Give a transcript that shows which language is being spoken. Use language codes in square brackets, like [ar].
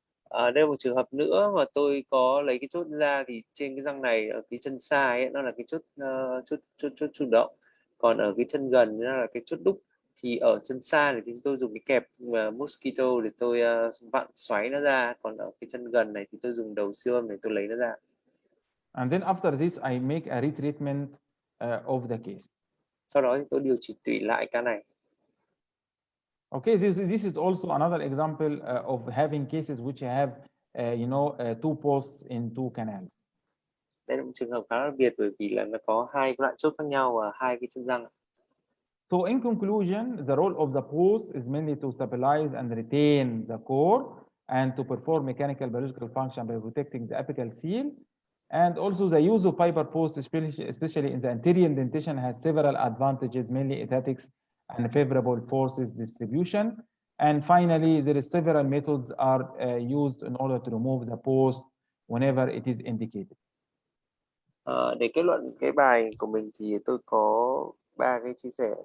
[vi] Đây là một trường hợp nữa mà tôi có lấy cái chốt ra, thì trên cái răng này ở cái chân sai ấy, nó là cái chốt chủ động, còn ở cái chân gần nó là cái chốt đúc. Thì ở chân sai thì chúng tôi dùng cái kẹp Mosquito để tôi vặn xoáy nó ra, còn ở cái chân gần này thì tôi dùng đầu siêu âm để tôi lấy nó ra. [en] And then after this I make a retreatment of the case. [vi] Sau đó thì tôi điều chỉnh tủy lại ca này. [en] Okay, this is also another example of having cases which have two posts in two canals. [vi] Đây là một trường hợp khá đặc biệt, bởi vì là nó có hai loại chốt khác nhau và hai cái chân răng. [en] So in conclusion, the role of the post is mainly to stabilize and retain the core and to perform mechanical biological function by protecting the apical seal. And also the use of fiber post, especially in the anterior indentation, has several advantages, mainly aesthetics and favorable forces distribution. And finally, there is several methods are used in order to remove the post whenever it is indicated. [vi] Để kết luận cái bài của mình thì tôi có 3 cái chia sẻ.